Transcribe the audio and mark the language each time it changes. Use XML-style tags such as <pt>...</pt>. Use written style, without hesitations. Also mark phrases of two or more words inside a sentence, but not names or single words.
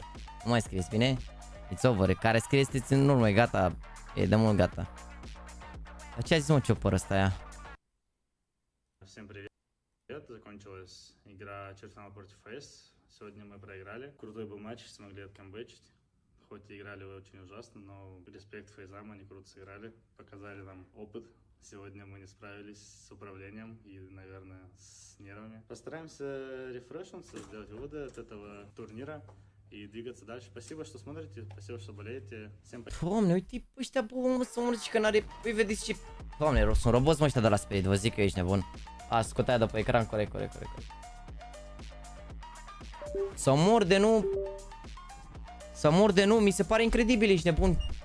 <ro>Nu mai scrieți, bine?</ro> <en>It's over,</en> <ro>care scrieți în urmă, e gata, e de mult gata. Dar ce a zis mă Chopper ăsta aia?</ro> <ru>Всем привет, закончилась игра четвертьфинал против ФС, сегодня мы проиграли, крутой был матч, смогли откамбэчить, хоть и играли очень ужасно, но респект фейзам, они круто сыграли, показали нам опыт. Сегодня мы не справились с управлением и, наверное, с нервами. Постараемся рефрешнуться, сделать выводы от этого турнира и двигаться дальше. Спасибо, что смотрите, спасибо, что болеете. Всем спасибо.</ru> <ro>Doamne, uite ăștia, bă, să mă zici că n-are... Păi vedeți ce... Doamne, sunt roboți mă ăștia de la Spirit, vă zic că ești nebun. A, scot aia de pe ecran, corect. Să mor de nu... Să mor de nu, mi se pare incredibil, ești nebun.</ro>